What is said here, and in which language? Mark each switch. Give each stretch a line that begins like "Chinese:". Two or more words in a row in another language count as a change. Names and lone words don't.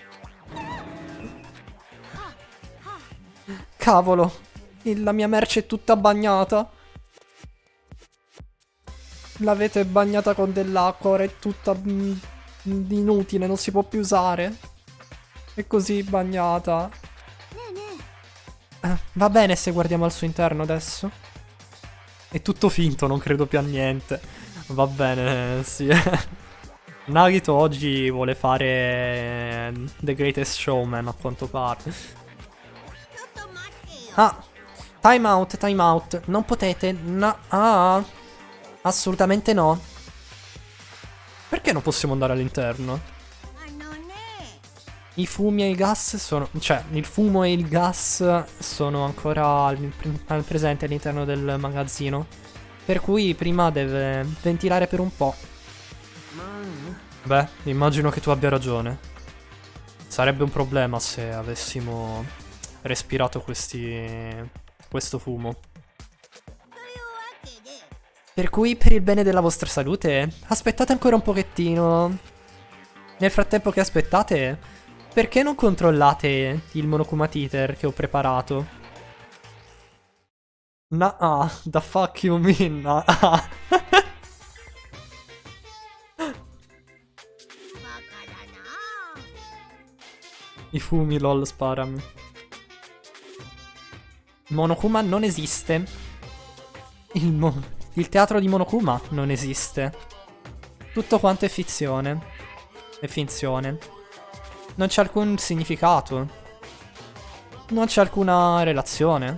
Italian: Cavolo. La mia merce è tutta bagnata. L'avete bagnata con dell'acqua, ora è tutta inutile, non si può più usare. È così bagnata.
Japanese: ねえねえ
Italian: Va bene se guardiamo al suo interno adesso? È tutto finto, non credo più a niente. Va bene, sì. Nagito oggi vuole fare The Greatest Showman, a quanto pare. Ah,
English: time out, time out.
Italian: Non potete. No. Ah, assolutamente no. Perché non possiamo andare all'interno?
Japanese: あのね
Italian: I fumi e i gas sono... Cioè, il fumo e il gas sono ancora al presente all'interno del magazzino. Per cui prima deve ventilare per un po'.
Japanese: まあ、
Italian: Beh, immagino che tu abbia ragione. Sarebbe un problema se avessimo respirato questo fumo.
Japanese: というわけで
Italian: Per cui, per il bene della vostra salute, aspettate ancora un pochettino. Nel frattempo che aspettate, perché non controllate il Monokuma Teeter che ho preparato?
English: Nah, the fuck you mean? Nah.
Japanese: バカだな
Italian: I fumi, lol, sparami. Monokuma non esiste. Il teatro di Monokuma non esiste. Tutto quanto è fizione. È finzione. Non c'è alcun significato. Non c'è alcuna relazione.